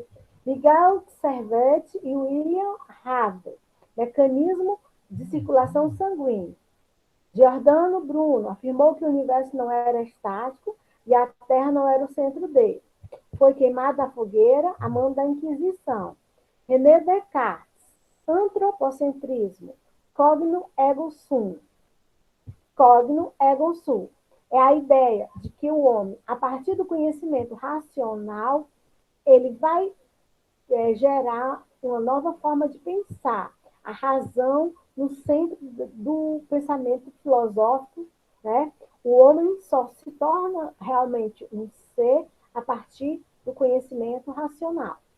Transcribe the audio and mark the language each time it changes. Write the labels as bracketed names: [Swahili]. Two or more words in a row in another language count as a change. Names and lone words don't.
[Portuguese] Miguel Servet e William Harvey, mecanismo de circulação sanguínea. Giordano Bruno afirmou que o universo não era estático e a Terra não era o centro dele. Foi queimado na fogueira a mão da Inquisição. René Descartes, [Latin] antropocentrismo, cogno ergo sum. Cogno ergo sum [Portuguese] é a ideia de que o homem, a partir do conhecimento racional, ele vai gerar uma nova forma de pensar, a razão no centro do pensamento filosófico, né? O homem só se torna realmente um ser a partir do conhecimento racional.